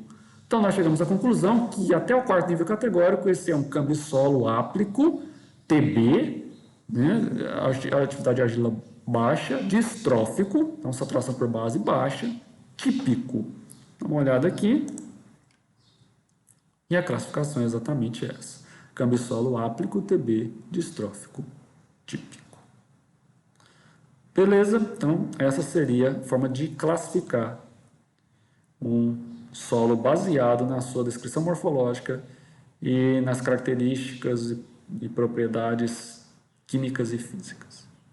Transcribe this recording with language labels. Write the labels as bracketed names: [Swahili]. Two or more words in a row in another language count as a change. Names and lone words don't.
[Portuguese] Então nós chegamos à conclusão que até o quarto nível categórico esse é um cambisolo áplico, TB, né, a atividade de argila baixa, distrófico, então saturação por base baixa, típico. Dá uma olhada aqui. E a classificação é exatamente essa. Cambisolo áplico, TB, distrófico, típico. Beleza? Então, essa seria a forma de classificar um solo baseado na sua descrição morfológica e nas características e propriedades químicas e físicas.